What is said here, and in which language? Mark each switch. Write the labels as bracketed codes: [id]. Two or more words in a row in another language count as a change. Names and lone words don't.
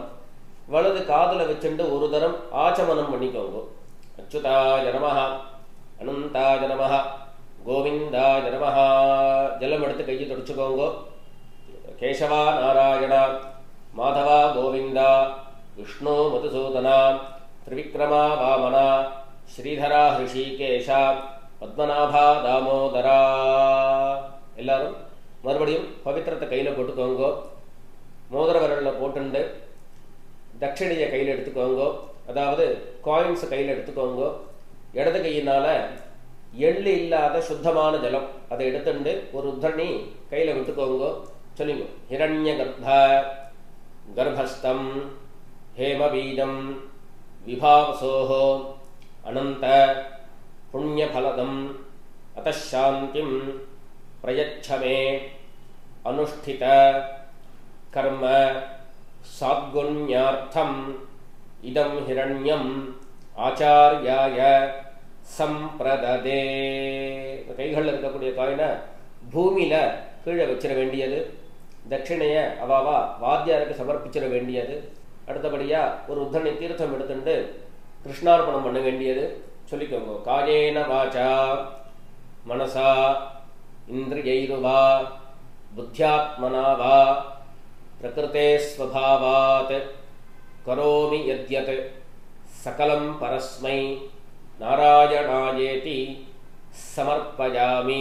[ta] வலது காதில் வச்சுட்டு ஒரு தரம் ஆச்சமனம் பண்ணிக்கோங்க. [sa] अच्युताय नमः अनन्ताय नमः गोविन्दाय नमः. [ta] ஜலம் எடுத்து கையை தொடச்சுக்கோங்க. கேசவா நாராயணா மாதவா கோவிந்தா விஷ்ணு மதுசூதனா त्रिविक्रमा वामना श्रीधरा ऋषिकेशा पद्मनाभा दामोदरा. எல்லாரும் மறுபடியும் பவித்திரத்தை கையில் போட்டுக்கோங்க. மோதிர விரலில் போட்டுண்டு தட்சிணையை கையில் எடுத்துக்கோங்க. அதாவது காயின்ஸ் கையில் எடுத்துக்கோங்க. இடது கையினால் எள்ளு இல்லாத சுத்தமான ஜலம் அதை எடுத்துண்டு ஒரு உத்தரணி கையில் விட்டுக்கோங்க. [sa] சொல்லுங்க. हिरण्य गर्भ गर्भस्थं हेमबीजं विभावसोः अनंत पुण्यफलदं अतशान्तिं प्रयच्छ मे अनुष्ठित कर्म साद्गुण्यार्थम् इदं हिरण्यम् आचार्याय संप्रददे. [ta] கைகளில் இருக்கக்கூடிய காயினை பூமியில் கீழே வச்சிட வேண்டியது. தட்சிணையை அவாவா வாத்தியாருக்கு சமர்ப்பிச்சிட வேண்டியது. அடுத்தபடியாக ஒரு உத்தரணி தீர்த்தம் எடுத்துட்டு கிருஷ்ணார்ப்பணம் பண்ண வேண்டியது. சொல்லிக்கோங்க. [sa] कायेन वाचा मनसा इन्द्रियैर्वा बुद्ध्यात्मना वा प्रकृतेः स्वभावात् करोमि यद्यत् सकलं परस्मै नारायणायेति समर्पयामि.